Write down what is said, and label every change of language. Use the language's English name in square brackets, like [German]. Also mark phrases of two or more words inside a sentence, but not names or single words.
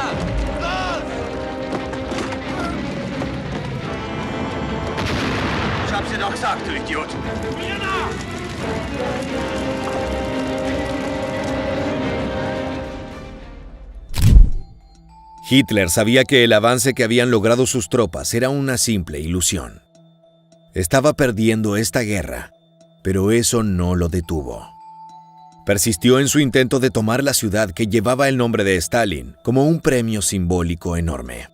[German] Los! Ich hab's dir doch gesagt, du Idiot! Mir nach! [Spanish] Hitler sabía que el avance que habían logrado sus tropas era una simple ilusión. Estaba perdiendo esta guerra, pero eso no lo detuvo. Persistió en su intento de tomar la ciudad que llevaba el nombre de Stalin como un premio simbólico enorme.